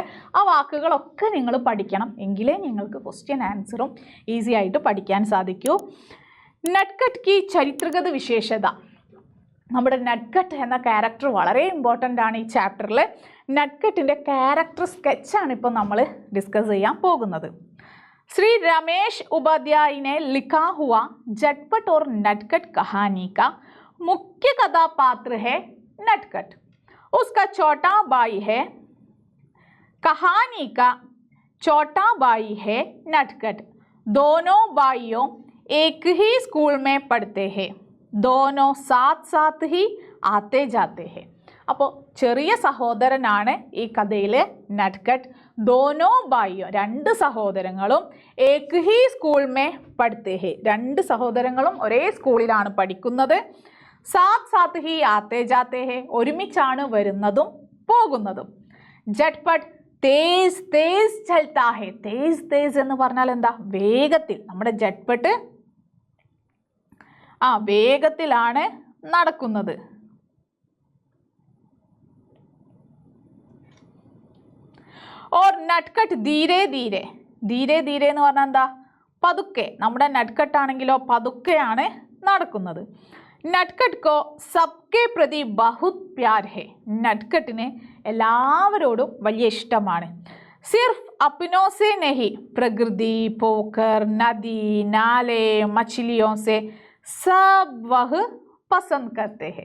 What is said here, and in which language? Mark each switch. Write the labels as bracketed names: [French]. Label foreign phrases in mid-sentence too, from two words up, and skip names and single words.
[Malayalam] ആ വാക്കുകളൊക്കെ നിങ്ങൾ പഠിക്കണം, എങ്കിലേ നിങ്ങൾക്ക് [English] question answer [Malayalam] ഈസി ആയിട്ട് പഠിക്കാൻ സാധിക്കൂ. [Hindi] नटखट की चरित्रगत विशेषता. [Malayalam] നമ്മുടെ നട്ട്കട്ട് എന്ന ക്യാരക്ടർ വളരെ ഇമ്പോർട്ടൻ്റ് ആണ് ഈ ചാപ്റ്ററിൽ. നട്ട്കട്ടിൻ്റെ [English] character sketch [Malayalam] ഇപ്പോൾ നമ്മൾ ഡിസ്കസ് ചെയ്യാൻ പോകുന്നത്. [Hindi] श्री रमेश उपाध्याय ने लिखा हुआ झटपट और नटखट कहानी का मुख्य कथापात्र है नटखट। उसका छोटा भाई है, कहानी का छोटा भाई है नटखट। दोनों भाइयों एक ही स्कूल में पढ़ते हैं, दोनों साथ साथ ही आते जाते हैं. [Malayalam] അപ്പോൾ ചെറിയ സഹോദരനാണ് ഈ കഥയിലെ നട്ട്കട്ട്. [Hindi] दोनों भाइयों, [Malayalam] രണ്ട് സഹോദരങ്ങളും [Hindi] एक ही स्कूल में पढ़ते हैं, [Malayalam] രണ്ട് സഹോദരങ്ങളും ഒരേ സ്കൂളിലാണ് പഠിക്കുന്നത്. [Hindi] साथ साथ ही आते जाते हैं, [Malayalam] ഒരുമിച്ചാണ് വരുന്നതും പോകുന്നതും. [Hindi] झटपट तेज़ तेज़ चलता है, [Malayalam] തേസ് തേസ് എന്ന് പറഞ്ഞാൽ എന്താ, വേഗത്തിൽ. നമ്മുടെ ജട്ട്പട്ട് വേഗത്തിലാണ് നടക്കുന്നത്. [Hindi] और नटखट धीरे धीरे, धीरे धीरे [Malayalam] എന്ന് പറഞ്ഞാൽ എന്താ, പതുക്കെ. നമ്മുടെ നട്ട്കട്ട് ആണെങ്കിലോ പതുക്കെയാണ് നടക്കുന്നത്. [Hindi] नटखट को सबके प्रति बहुत प्यार है, [Malayalam] നട്ട്കട്ടിന് എല്ലാവരോടും വലിയ ഇഷ്ടമാണ്. [Hindi] सिर्फ़ अपनों से नहीं, प्रकृति, पोखर, नदी, नाले, मछलियों से सब वह पसंद करते हैं.